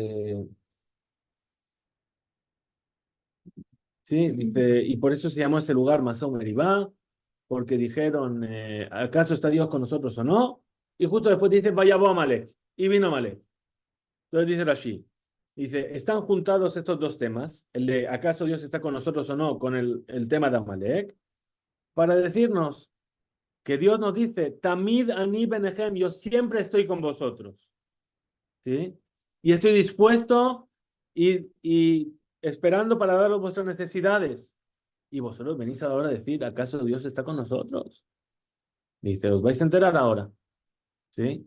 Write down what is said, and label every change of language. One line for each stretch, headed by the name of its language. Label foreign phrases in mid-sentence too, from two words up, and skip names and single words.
Spanish: Sí, dice, y por eso se llamó ese lugar Masá Meribá, porque dijeron, ¿acaso está Dios con nosotros o no? Y justo después dice, vaya a Amalek, y vino Amalek. Entonces dice Rashi, dice, están juntados estos dos temas, el de ¿acaso Dios está con nosotros o no? Con el tema de Amalek, para decirnos que Dios nos dice,
Hebrew: תמיד אני ביניהם,
Spanish: yo siempre estoy con vosotros. ¿Sí? Y estoy dispuesto y esperando para daros vuestras necesidades. Y vosotros venís ahora a decir, ¿acaso Dios está con nosotros? Dice, os vais a enterar ahora. ¿Sí?